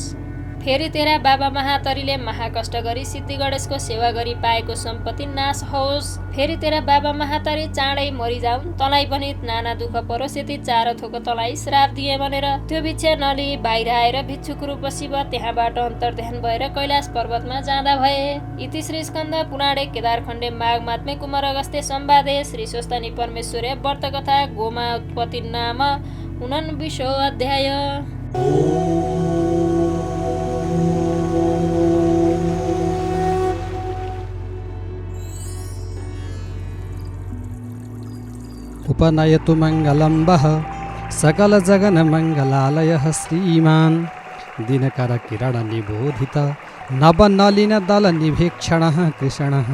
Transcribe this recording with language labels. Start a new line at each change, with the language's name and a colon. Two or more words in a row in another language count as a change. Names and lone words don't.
Nepali: फेरि तेरा बाबा महातरीले महाकष्ट गरी सिद्धि गणेशको सेवा गरी पाएको सम्पत्ति नाश होस्। फेरि तेरा बाबा महातारी चाँडै मरिजाउन्, तँलाई पनि नाना दुःख परोस्, यति 4 थोक तँलाई श्राप दिए भनेर त्यो भिक्षा नलिई बाहिर आएर भिक्षुक रूप शिव त्यहाँबाट अन्तर्ध्यान भएर कैलाश पर्वतमा जाँदा भए।
Sanskrit: इति श्री स्कन्द पुराणे केदारखण्डे माघ मात्मे कुमार अगस्त्य संवादे श्री स्वस्तानी परमेश्वरे व्रत कथा गोमा उत्पत्ति नाम 49 अध्याय। उपनयतु मङ्गलम्बः सकलजगन्मङ्गलालयः श्रीमान् दिनकरकिरणनिबोधित नवनलिनदलनिभीक्षणः कृष्णः।